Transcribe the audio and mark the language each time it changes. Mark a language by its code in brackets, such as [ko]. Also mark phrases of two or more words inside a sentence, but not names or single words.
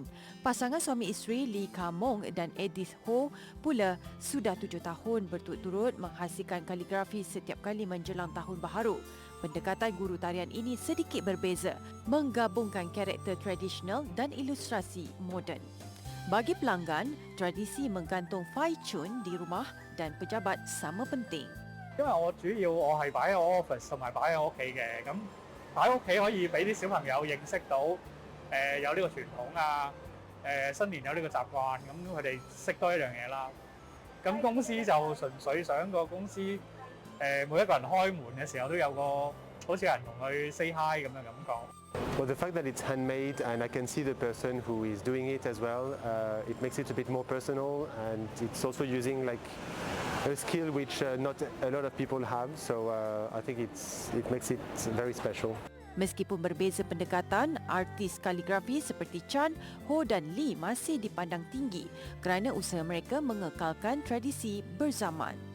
[ms] Pasangan suami isteri Lee Ka-mong dan Edith Ho pula sudah 7 tahun berturut-turut menghasilkan kaligrafi setiap kali menjelang Tahun Baharu. Pendekatan guru tarian ini sedikit berbeza, menggabungkan karakter tradisional dan ilustrasi moden. Bagi pelanggan, tradisi menggantung Fai Chun di rumah dan pejabat sama penting. [yue] 因為我主要我係擺喺我 office 同埋擺喺我屋企嘅，咁擺喺屋企可以俾啲小朋友認識到有呢個傳統啊，新年有呢個習慣，咁佢哋識多一樣嘢啦。咁公司就純粹想個公司每一個人開門嘅時候都有個好似有人同佢 [en] say hi [yue] 咁嘅感覺。 [en] Well, the fact that it's handmade and I can see the person who is doing it as well, it makes it a bit more personal, and it's also using like a skill which not a lot of people have. So I think it makes it very special. [ms] Meskipun berbeza pendekatan, artis kaligrafi seperti Chan, Ho dan Lee masih dipandang tinggi kerana usaha mereka mengekalkan tradisi berzaman.